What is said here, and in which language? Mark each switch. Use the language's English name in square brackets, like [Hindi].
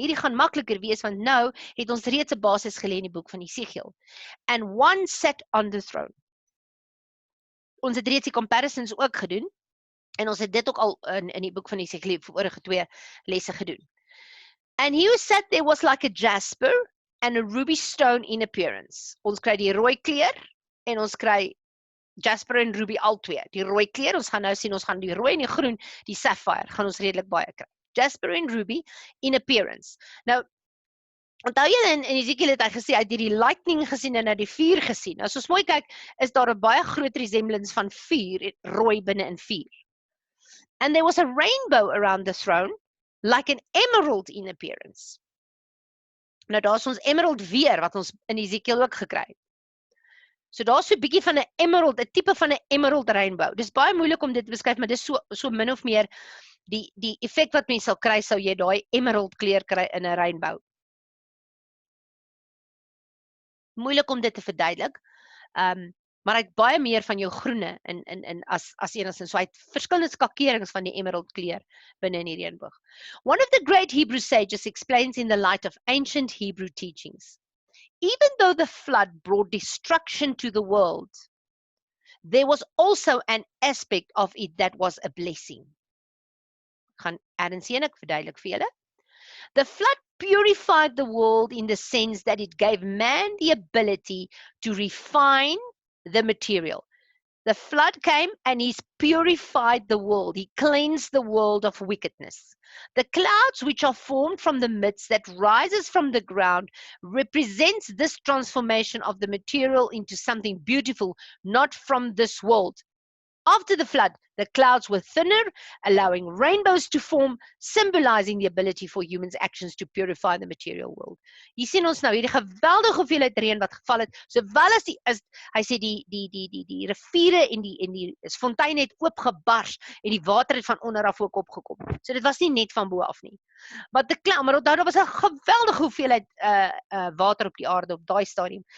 [Afrikaans] Hierdie gaan makliker wees, want nou het ons reeds 'n basis gelê in die boek van Ezekiel. [English] And one sat on the throne. [Afrikaans] ons het reeds die comparisons ook gedoen, en ons het dit ook al in die boek van Ezekiel vorige 2 lesse gedoen. [English] And he who sat there was like a jasper and a ruby stone in appearance. [Afrikaans] Ons kry die rooi kleur, en ons kry jasper en ruby al twee. Die rooi kleur, ons gaan nou sien, ons gaan die rooi en die groen, die sapphire, gaan ons redelik baie kry. Jasper en ruby in appearance. Nou, onthou jy in Ezekiel het hy gesê, hy het die lightning gesien en hy die vuur gesien. Nou, as ons mooi kyk, is daar 'n baie groot resemblance van vuur, rooi binne in vuur. [English] And there was a rainbow around the throne, like an emerald in appearance. [Afrikaans] Nou, daar is ons emerald weer, wat ons in Ezekiel ook gekry het. So daar is so 'n bietjie van 'n emerald, 'n tipe van 'n emerald rainbow. Dis baie moeilik om dit te beskryf, maar dis so min of meer die effek wat mens sal kry, sou jy daai emerald kleur kry in 'n rainbow. Moeilik om dit te verduidelik, maar hy het baie meer van jou groene as enigstens. So hy het verskillende skakerings van die emerald kleur binne in die reënboog. [English] One of the great Hebrew sages explains in the light of ancient Hebrew teachings, even though the flood brought destruction to the world, there was also an aspect of it that was a blessing. [Afrikaans] Gaan ergens sien ek verduidelik vir julle. [English] The flood purified the world in the sense that it gave man the ability to refine the material. The flood came and he's purified the world. He cleansed the world of wickedness. The clouds which are formed from the midst that rises from the ground represents this transformation of the material into something beautiful, not from this world. After the flood, the clouds were thinner, allowing rainbows to form, symbolizing the ability for humans' actions to purify the material world. [Afrikaans] Hier sien ons nou hierdie geweldige hoeveelheid reën wat geval het, sowel as hy sê die riviere en die fontein het oopgebars en die water het van onder af ook opgekom. So dit was nie net van bo af nie. Maar onthou, daar was 'n geweldige hoeveelheid water op die aarde op daai stadium.